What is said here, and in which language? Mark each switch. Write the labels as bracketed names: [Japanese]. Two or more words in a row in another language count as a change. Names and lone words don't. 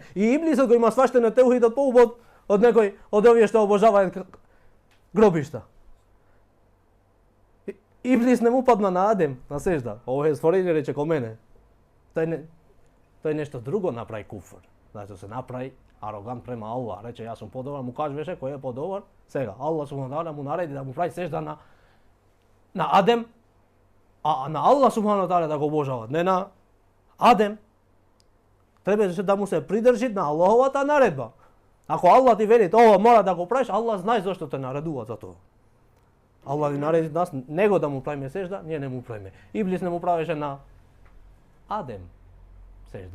[Macedonian] И Иблисот го има сваштено теухидот поубав од некој од овие што обожаваат гробишта. Иблис не му падна на Адем на сежда. Ово е створение, рече, ко мене. Тој нешто друго направи куфр. Значи се направи арогант према Аллах. Рече, јас сум подобар, му кажеше кој е подобар. Сега, [Arabic] الله سبحانه تعالى [Macedonian] му нареди да му прави сежда на Адем, а на [Arabic] الله سبحانه تعالى [Macedonian] да го обожават, не на Адем. Требаше да му се придржи на Аллаховата наредба. Ако Аллах ти вели ова мора да го правиш, Аллах знае зошто те наредува за тоа. Аллах ни нареди нас него да му правиме сежда, ние не му правиме. Иблис не му правеше на Адем сежда.